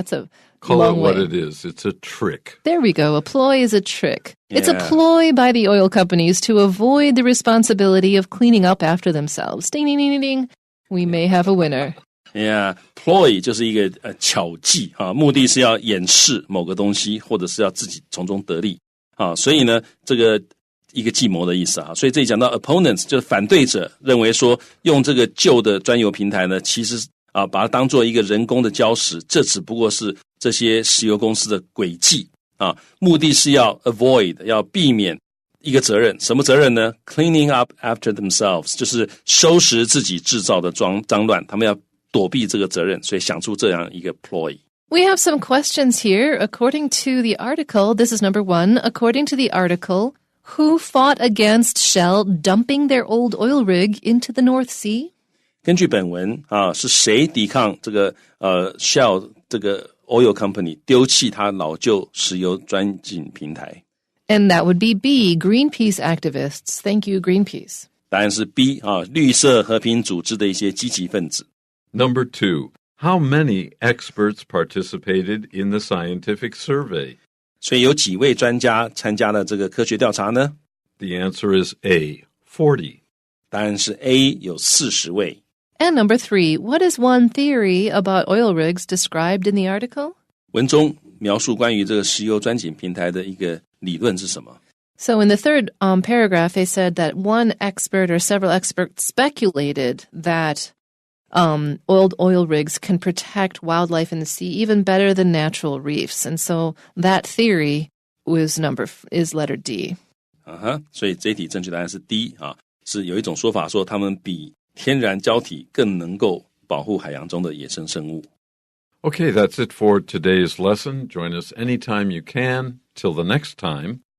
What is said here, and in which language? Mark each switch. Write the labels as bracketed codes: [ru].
[en] That's a Call it long what way. it is. It's a trick. There we go. A ploy is a trick. Yeah. It's a ploy by the oil companies to avoid the responsibility of cleaning up after themselves. Ding, ding, ding, ding, ding. We may have a winner. [zh] Yeah, ploy 就是一个巧计啊，目的是要掩饰某个东西，或者是要自己从中得利啊，所以呢，这个一个计谋的意思啊，所以这里讲到 opponents 就是反对者认为说，用这个旧的专油平台呢，其实啊把它当做一个人工的礁石，这只不过是这些石油公司的诡计啊，目的是要 avoid 要避免一个责任，什么责任呢？ [en] Cleaning up after themselves， [zh] 就是收拾自己制造的脏乱，他们要躲避这个责任，所以想出这样一个 ploy。 [en] We have some questions here. According to the article, this is number 1. According to the article, who fought against Shell dumping their old oil rig into the North Sea? [zh] 根据本文是谁抵抗这个Shell 这个 oil company 丢弃它老旧石油钻井平台？ [en] And that would be B, Greenpeace activists. Thank you, Greenpeace. [zh] 答案是 B 绿色和平组织的一些积极分子。 [en] Number 2. How many experts participated in the scientific survey? [zh] 所以有几位专家参加了这个科学调查呢？ [en] The answer is A, 40. [zh] 答案是 A， 有40位。 [en] And number 3, what is one theory about oil rigs described in the article? [zh] 文中描述关于这个石油钻井平台的一个理论是什么？ [en] So in the third paragraph, they said that one expert or several experts speculated that oil rigs can protect wildlife in the sea even better than natural reefs. And so that theory is letter D. [zh] 所以这一题正确答案是 D 是有一种说法说他们比天然胶体更能够保护海洋中的野生生物。 [en] Okay, that's it for today's lesson. Join us anytime you can. Till the next time.